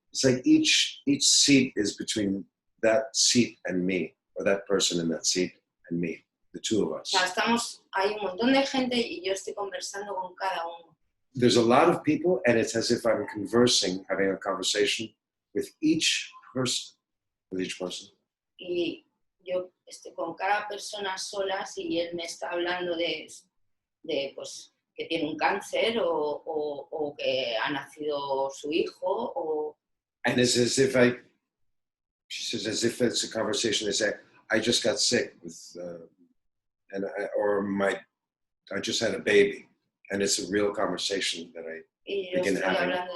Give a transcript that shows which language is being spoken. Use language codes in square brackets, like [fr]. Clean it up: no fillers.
[en] It's like each seat is between that seat and me. Or that person in that seat and me, the two of us. [es] O sea, hay un montón de gente y yo estoy conversando con cada uno. [en] There's a lot of people, and it's as if I'm having a conversation with each person. [es] Y yo estoy con cada persona solas y él me está hablando de pues, que tiene un cáncer o que ha nacido su hijo. [en] And it's as if she says, as if it's a conversation. They say, I just got sick with, I just had a baby. And it's a real conversation that I begin having.